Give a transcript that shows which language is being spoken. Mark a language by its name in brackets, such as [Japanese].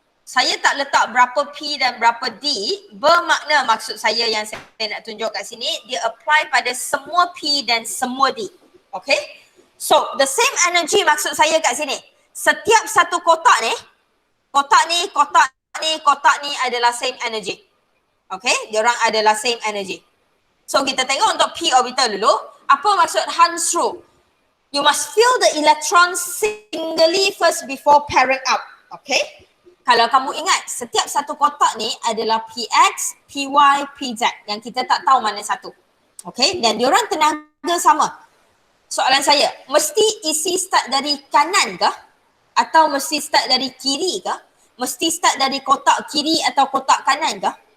[Malay] Saya tak letak berapa P dan berapa D, bermakna maksud saya yang saya nak tunjuk kat sini, dia apply pada semua P dan semua D. Okay? [English] So, the same energy [Malay] maksud saya kat sini. Setiap satu kotak ni adalah [English] same energy. [Malay] Okay? Diorang adalah [English] same energy. [Malay] So, kita tengok untuk P orbital dulu. Apa maksud Hansrud? [English] You must fill the electron singly first before pairing up. Okay? [Malay] Kalau kamu ingat, setiap satu kotak ni adalah PX, PY, PZ yang kita tak tahu mana satu. Okay? Dan diorang tenaga sama. Soalan saya, mesti isi start dari kanan ke? Atau mesti start dari kiri ke? Mesti start dari kotak kiri atau kotak kanan ke?